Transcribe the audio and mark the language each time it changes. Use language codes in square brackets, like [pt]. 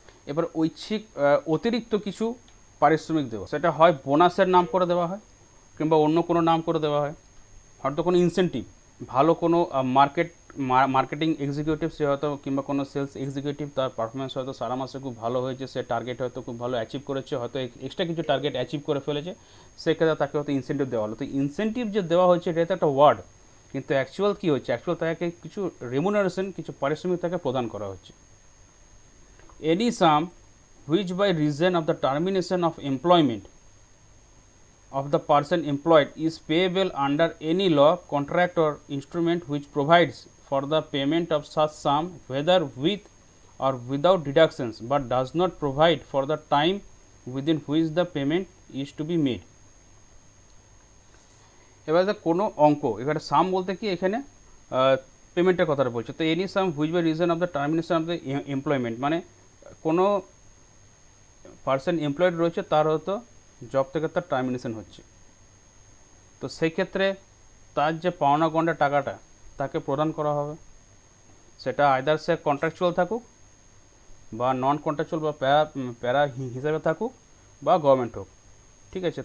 [bn] এবার ঐচ্ছিক অতিরিক্ত কিছু পারিশ্রমিক দেওয়া, সেটা হয় বোনাসের নাম করে দেওয়া হয় কিংবা অন্য কোনো নাম করে দেওয়া হয়, হয়তো কোনো ইনসেন্টিভ, ভালো কোনো মার্কেটিং এক্সিকিউটিভ সে হয়তো কিংবা কোনো সেলস এক্সিকিউটিভ, তার পারফরমেন্স হয়তো সারা মাসে খুব ভালো হয়েছে, সে টার্গেট হয়তো খুব ভালো অ্যাচিভ করেছে, হয়তো এক্সট্রা কিছু টার্গেট অ্যাচিভ করে ফেলেছে, সেক্ষেত্রে তাকে হয়তো ইনসেন্টিভ দেওয়া হলো। তো ইনসেন্টিভ যে দেওয়া হচ্ছে এটা তো একটা ওয়ার্ড, কিন্তু অ্যাকচুয়াল কী হচ্ছে, অ্যাকচুয়াল তাকে কিছু রেমুনারেশন, কিছু পারিশ্রমিক তাকে প্রদান করা হচ্ছে। [en] Any sum which by reason of the termination of employment of the person employed is payable under any law, contract or instrument which provides for the payment of such sum whether with or without deductions but does not provide for the time within which the payment is to be made। [bn] এবারে কোনো অঙ্ক, এখানে সাম বলতে কি এখানে পেমেন্টের কথাটা বলছে। তো [en] any sum which by reason of the termination of the employment, [bn] মানে কোনো পার্সন এমপ্লয়েড রয়েছে তার হয়তো জব থেকে তার টার্মিনেশন হচ্ছে, তো সেই ক্ষেত্রে তার যে পাওনা গন্ডা টাকাটা তাকে প্রদান করা হবে, সেটা আইদার সে কন্ট্রাকচুয়াল থাকুক বা নন কন্ট্রাকচুয়াল বা প্যারা হিসাবে থাকুক বা গভর্নমেন্ট হোক, ঠিক আছে।